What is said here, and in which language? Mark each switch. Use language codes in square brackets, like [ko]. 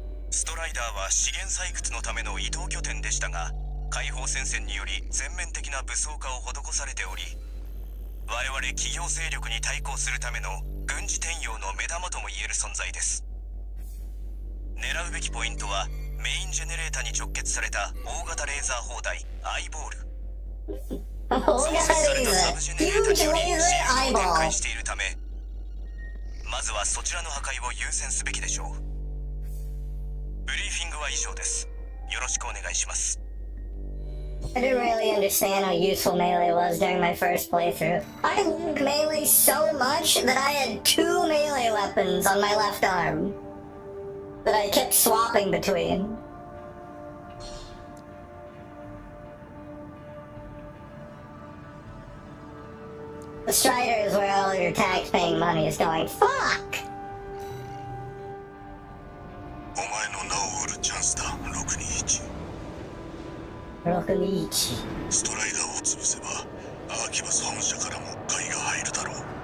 [ja] ストライダーは資源採掘のための移動拠点でしたが、解放戦線により全面的な武装化を施されており、我々企業勢力に対抗するための軍事転用の目玉ともいえる存在です。狙うべきポイントはメインジェネレータに直結された大型レーザー砲台アイボール。大型レーザー、 [en] huge laser eyeball。 [ja] 展開しているため、まずはそちらの破壊を優先すべきでしょう。ブリーフィングは以上です。よろしくお願いします。 [en] I didn't really understand how useful melee was during my first playthrough. I loved melee so much that I had 2 melee weapons on my left arm that I kept swapping between. The Strider is where all your tax-paying money is going. Fuck! [ja] お前の名を売るチャンスだ、621。 621。ストライダーを潰せば、アーキバス本社からも買いが入るだろう。